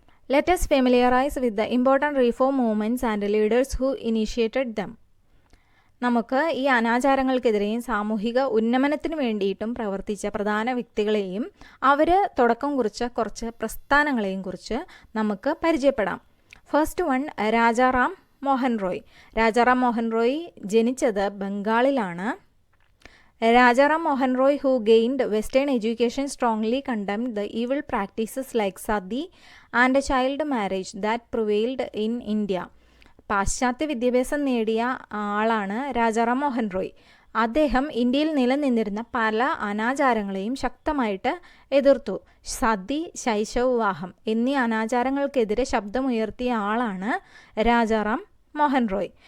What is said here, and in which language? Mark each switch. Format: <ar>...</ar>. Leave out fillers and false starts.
<en>Let us familiarize with the important reform movements and leaders who initiated them.</en> <ml>നമുക്ക് ഈ അനാചാരങ്ങൾക്കെതിരെയും സാമൂഹിക ഉന്നമനത്തിന് വേണ്ടിയിട്ടും പ്രവർത്തിച്ച പ്രധാന വ്യക്തികളെയും അവർ തുടക്കം കുറിച്ച കുറച്ച് പ്രസ്ഥാനങ്ങളെയും കുറിച്ച് നമുക്ക് പരിചയപ്പെടാം.</ml> <en>first one,</en> <ml>രാജാറാം മോഹൻ റോയ് ജനിച്ചത് ബംഗാളിലാണ്.</ml> <en>Rajaram Mohan Roy, who gained Western education, strongly condemned the evil practices like sati and child marriage that prevailed in India.</en> <ml>പാശ്ചാത്യ വിദ്യാഭ്യാസം നേടിയ ആളാണ് രാജാറാം മോഹൻ റോയ്. അദ്ദേഹം ഇന്ത്യയിൽ നിലനിന്നിരുന്ന പല അനാചാരങ്ങളെയും ശക്തമായിട്ട് എതിർത്തു. സതി, ശൈശവ വിവാഹം എന്നീ അനാചാരങ്ങൾക്കെതിരെ ശബ്ദമുയർത്തിയ ആളാണ് രാജാറാം മോഹൻ റോയ്.</ml>